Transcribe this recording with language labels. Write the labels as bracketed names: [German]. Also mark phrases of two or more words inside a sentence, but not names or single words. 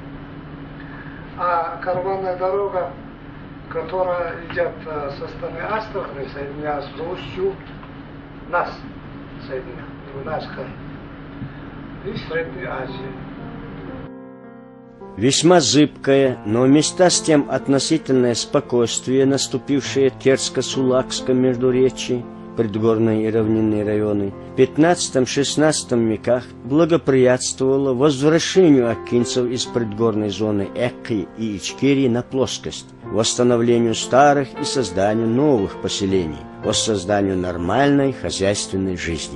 [Russian] А караванная дорога, которая идет со стороны Астрахани, соединяется с Русью, нас соединяет, в наш край, и Средней Азии. Весьма зыбкое, но вместе с тем относительное спокойствие, наступившее в Терско-Сулакском междуречии, предгорные и равнинные районы, в XV-XVI веках благоприятствовало возвращению аккинцев из предгорной зоны Экки и Ичкерии на плоскость, восстановлению старых и созданию новых поселений, воссозданию нормальной хозяйственной жизни.